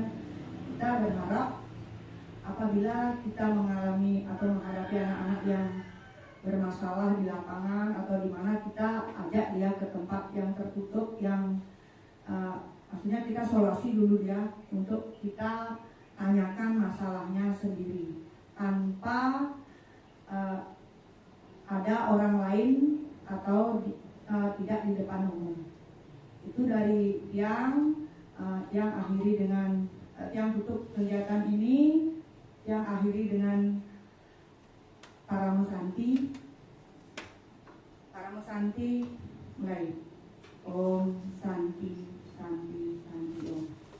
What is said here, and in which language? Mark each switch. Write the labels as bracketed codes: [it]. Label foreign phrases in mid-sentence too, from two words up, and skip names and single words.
[id] kita berharap apabila kita mengalami atau menghadapi anak-anak yang bermasalah di lapangan atau di mana, kita ajak dia ke tempat yang tertutup, yang maksudnya kita solasi dulu dia, untuk kita tanyakan masalahnya sendiri tanpa ada orang lain atau tidak di depan umum. Itu dari yang akhiri dengan yang tutup kegiatan ini, yang akhiri dengan Paramo Santi. Paramo Santi mulai. [sa] Om Santi Santi Santi Om.